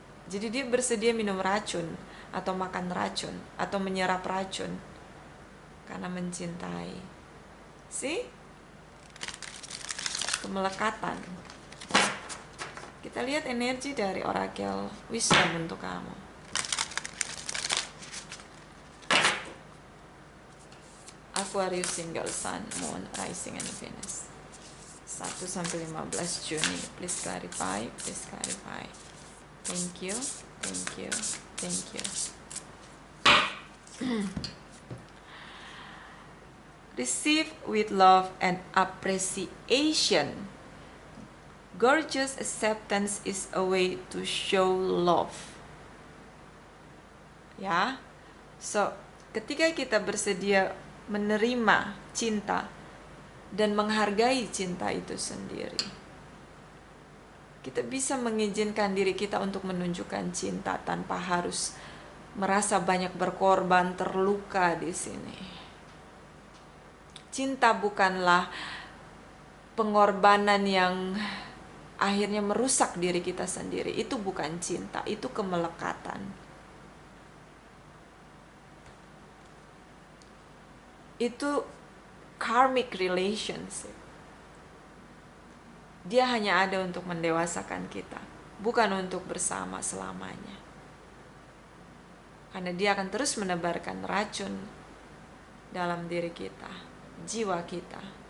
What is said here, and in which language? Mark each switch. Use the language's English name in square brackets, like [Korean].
[Indonesian] Jadi dia bersedia minum racun, atau makan racun, atau menyerap racun, karena mencintai. See? Kemelekatan. Kita lihat energi dari Oracle Wisdom untuk kamu. [English] Aquarius single sun, moon, rising, and Venus. [Indonesian] 1 sampai 15 Juni. [English] Please clarify, please clarify. Thank you, thank you, thank you. Receive with love and appreciation. Gorgeous acceptance is a way to show love. [Indonesian] Ya, so ketika kita bersedia menerima cinta dan menghargai cinta itu sendiri, kita bisa mengizinkan diri kita untuk menunjukkan cinta tanpa harus merasa banyak berkorban, terluka di sini. Cinta bukanlah pengorbanan yang akhirnya merusak diri kita sendiri. Itu bukan cinta, itu kemelekatan. Itu [English] karmic relationship. [Indonesian] Dia hanya ada untuk mendewasakan kita, bukan untuk bersama selamanya. Karena dia akan terus menebarkan racun dalam diri kita, jiwa kita.